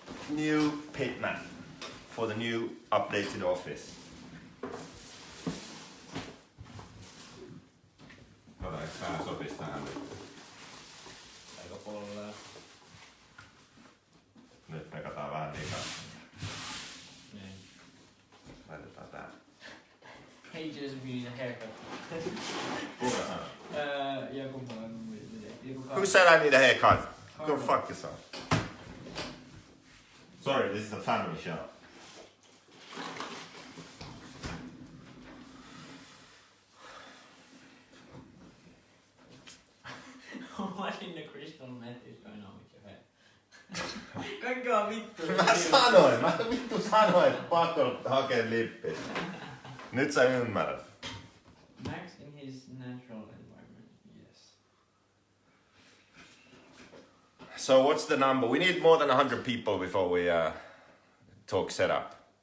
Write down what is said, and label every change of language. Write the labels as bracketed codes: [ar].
[en] New pitman for the new updated office. [fi] Ota, eikö tää sopis tähän nyt? Aika pollea. Nyt mekataan vähän liikaa. Niin. Laitetaan tää. [en] Hey Joseph, you need a haircut. [fi] Kuka sanoi? Joku [en] Who said I need a haircut? Go fuck yourself. Sorry, this is a family show. What in the crystal meth is going on with your head? [fi] Kaikkea vittu. Mä vittu sanoin, että pakko hakea lippi. Nyt sä ymmärrät. [en] Max in his natural environment, yes. So what's the number? We need more than 100 people before we talk setup.